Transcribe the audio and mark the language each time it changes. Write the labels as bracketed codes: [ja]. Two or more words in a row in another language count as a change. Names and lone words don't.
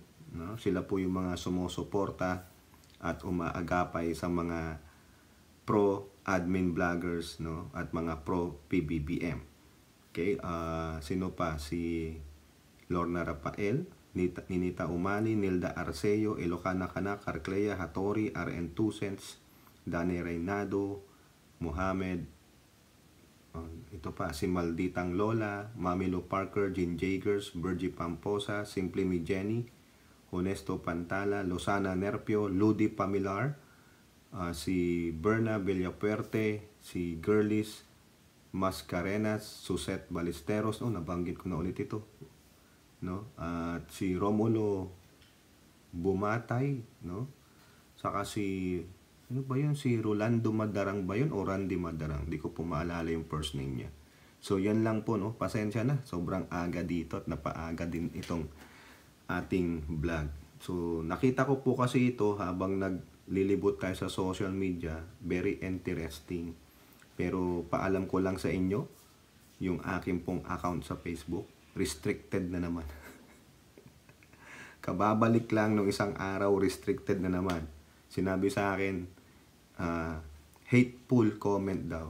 [tl] No? Sila po yung mga sumusuporta at umaagapay sa mga [en] pro-admin vloggers, [tl] no? At mga pro-PBBM. Okay, sino pa? Si Lorna Rafael, Ninita Umani, Nilda Arceo, Ilocana Cana, Carclea, Hattori, RN Tusens, Dani Reynado, Mohamed, ito pa, si Malditang Lola, Mamilo Parker, Jean Jagers, Virgie Pamposa, Simply Me Jenny, Honesto Pantala, Lozana Nerpio, Ludi Pamilar, si Berna Villapuerte, si Girlis Mascarenas, Suset Ballesteros, nabanggit ko na ulit ito, no? At si Romulo Bumatay, no? Saka si ano ba yun? Si Rolando Madarang ba yun? O Randy Madarang? Di ko po maalala yung [en] first name [tl] niya. So, yan lang po, no? Pasensya na. Sobrang aga dito at napaaga din itong ating vlog. So, nakita ko po kasi ito habang naglilibot tayo sa social media. [en] Very interesting. [tl] Pero paalam ko lang sa inyo, yung aking pong account sa Facebook, restricted na naman. Kababalik lang nung isang araw, restricted na naman. Sinabi sa akin, [en] hateful comment [tl] daw.